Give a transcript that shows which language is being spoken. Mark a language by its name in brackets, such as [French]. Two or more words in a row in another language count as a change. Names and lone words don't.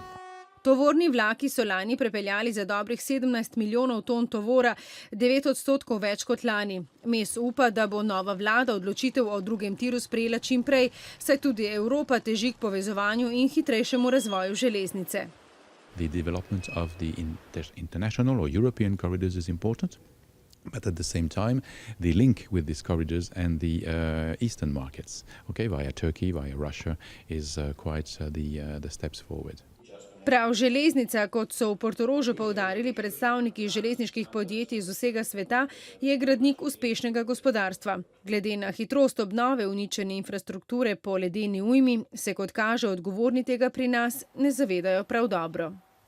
[Slovenian] Tovorni vlaki so lani prepeljali za dobrih 17 milijonov ton tovora, 9% več kot lani. Mes upa, da bo nova vlada odločitev o drugem tiru sprejela čim prej, saj tudi Evropa teži k povezovanju in hitrejšemu razvoju železnice. [English] The development of the international or European corridors is important. But at the same time, the link with these corridors and the eastern markets, via Turkey, via Russia, is quite the steps forward. [Slovenian] Prav železnica, kot so v Portorožu poudarili predstavniki železniških podjetij iz vsega sveta, je gradnik uspešnega gospodarstva. Glede na hitrost obnove uničene infrastrukture po ledeni ujmi, se kot kaže odgovorni tega pri nas ne zavedajo prav dobro.